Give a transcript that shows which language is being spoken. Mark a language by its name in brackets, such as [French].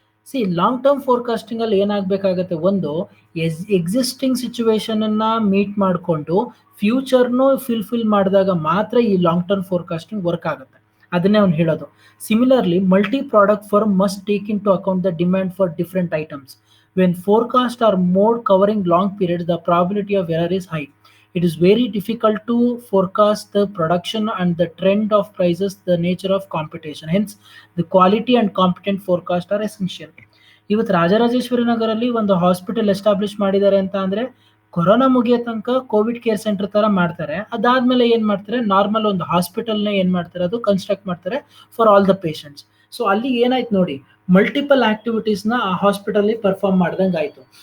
[Kannada] C long term forecasting ಅಲ್ಲಿ ಏನಾಗಬೇಕಾಗತ್ತೆ, ಒಂದು existing situation ಅನ್ನ ಮೀಟ್ ಮಾಡಿಕೊಂಡು ಫ್ಯೂಚರ್ನು ಫಿಲ್ ಮಾಡಿದಾಗ ಮಾತ್ರ ಈ ಲಾಂಗ್ ಟರ್ಮ್ ಫೋರ್ಕಾಸ್ಟಿಂಗ್ ವರ್ಕ್ ಆಗುತ್ತೆ. ಅದನ್ನೇ ಅವ್ನು ಹೇಳೋದು. [English] Similarly multi product firm must take into account the demand for different items. When forecast are made covering long period, the probability of error is high. It is very difficult to forecast the production and the trend of prices, the nature of competition. Hence, the quality and competent forecast are essential. [Kannada] ಇವತ್ತು ರಾಜರಾಜೇಶ್ವರಿ ನಗರಲ್ಲಿ ಒಂದು hospital establish ಮಾಡಿದ್ದಾರೆ ಅಂತ ಅಂದ್ರೆ, corona ಮುಗಿಯೋ ತನಕ Covid care centre ತರ ಮಾಡ್ತಾರೆ. ಅದಾದ್ಮೇಲೆ ಏನ್ ಮಾಡ್ತಾರೆ, ನಾರ್ಮಲ್ ಒಂದು ಹಾಸ್ಪಿಟಲ್ನ ಏನ್ ಮಾಡ್ತಾರೆ, ಅದು ಕನ್ಸ್ಟ್ರಕ್ಟ್ ಮಾಡ್ತಾರೆ [English] For all the patients. [Kannada] So ಅಲ್ಲಿ ಏನಾಯ್ತು ನೋಡಿ, ಮಲ್ಟಿಪಲ್ ಆಕ್ಟಿವಿಟೀಸ್ನ ಆ ಹಾಸ್ಪಿಟಲ್ ಪರ್ಫಾರ್ಮ್ ಮಾಡ್ದಂಗೆ ಆಯ್ತು.